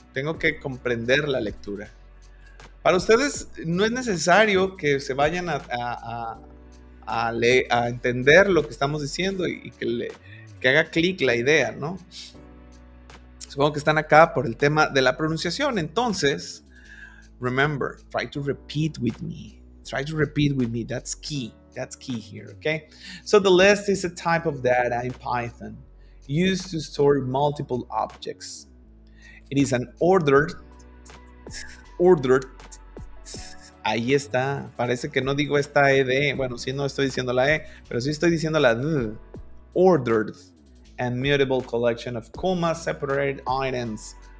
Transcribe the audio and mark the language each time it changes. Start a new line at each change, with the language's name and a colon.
Spanish: Tengo que comprender la lectura. Para ustedes no es necesario que se vayan a entender lo que estamos diciendo y que haga clic la idea, ¿no? Supongo que están acá por el tema de la pronunciación.
English: Entonces, remember, try to repeat with me. That's key. That's key here, okay? So the list is a type of data in Python used to store multiple objects. It is an ordered,
Spanish: ahí está, parece que no digo esta ED, bueno, sí no estoy diciendo la E, pero sí estoy diciendo la D.
English: Ordered and mutable collection of comma-separated items.